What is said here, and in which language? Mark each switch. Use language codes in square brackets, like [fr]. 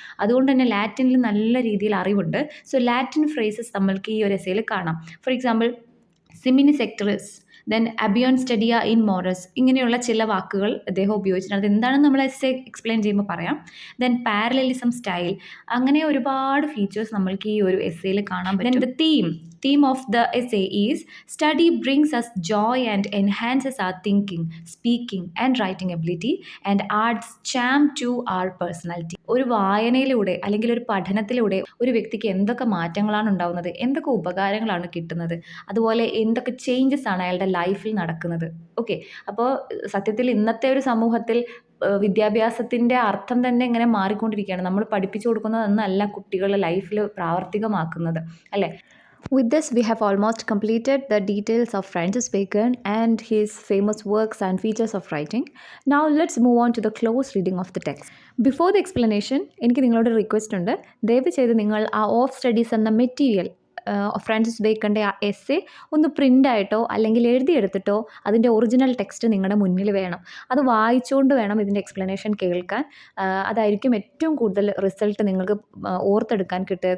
[ml] അതുകൊണ്ട് തന്നെ ലാറ്റിനിൽ നല്ല രീതിയിൽ അറിവുണ്ട്. സോ ലാറ്റിൻ ഫ്രേസസ് നമ്മൾക്ക് ഈ ഒരു എസ്സേയിൽ കാണാം. [en] for example [la] സിമിനി സെക്ടറിസ്, ദെൻ അബിയോൺ സ്റ്റഡിയ ഇൻ മോറസ്. [ml] ഇങ്ങനെയുള്ള ചില വാക്കുകൾ അദ്ദേഹം ഉപയോഗിച്ചിട്ടുണ്ട്. അതെന്താണെന്ന് നമ്മൾ എസ്സേ എക്സ്പ്ലെയിൻ ചെയ്യുമ്പോൾ പറയാം. Then parallelism style. അങ്ങനെ ഒരുപാട് ഫീച്ചേഴ്സ് നമ്മൾക്ക് ഈ ഒരു എസ്സേയിൽ കാണാൻ പറ്റും. [en] Then the theme of the essay is study brings us joy and enhances our thinking, speaking and writing ability and adds charm to our personality. [ml] ഒരു വായനയിലൂടെ അല്ലെങ്കിൽ ഒരു പഠനത്തിലൂടെ ഒരു വ്യക്തിക്ക് എന്തൊക്കെ മാറ്റങ്ങളാണ് ഉണ്ടാവുന്നത്, എന്തൊക്കെ ഉപകാരങ്ങളാണ് കിട്ടുന്നത്, അതുപോലെ എന്തൊക്കെ ചേഞ്ചസ് ആണ് അയാളുടെ ലൈഫിൽ നടക്കുന്നത്. ഓക്കെ, അപ്പോൾ സത്യത്തിൽ ഇന്നത്തെ ഒരു സമൂഹത്തിൽ വിദ്യാഭ്യാസത്തിൻ്റെ അർത്ഥം തന്നെ ഇങ്ങനെ മാറിക്കൊണ്ടിരിക്കുകയാണ്. നമ്മൾ പഠിപ്പിച്ചു കൊടുക്കുന്നതൊന്നല്ല കുട്ടികളുടെ ലൈഫിൽ പ്രാവർത്തികമാക്കുന്നത്, അല്ലേ? [en] With this, we have almost completed the details of Francis Bacon and his famous works and features of writing. Now, let's move on to the close reading of the text. Before the explanation, [ml] എനിക്ക് നിങ്ങളോട് request ഉണ്ട്. ദയവ് ചെയ്ത് നിങ്ങൾ ആ of studies എന്ന material Francis ബേക്കൻ്റെ ആ essay ഒന്ന് പ്രിൻ്റായിട്ടോ അല്ലെങ്കിൽ എഴുതിയെടുത്തിട്ടോ അതിൻ്റെ ഒറിജിനൽ ടെക്സ്റ്റ് നിങ്ങളുടെ മുന്നിൽ വേണം. അത് വായിച്ചുകൊണ്ട് വേണം ഇതിൻ്റെ എക്സ്പ്ലനേഷൻ കേൾക്കാൻ. അതായിരിക്കും ഏറ്റവും കൂടുതൽ റിസൾട്ട് നിങ്ങൾക്ക് ഓർത്തെടുക്കാൻ കിട്ടുക.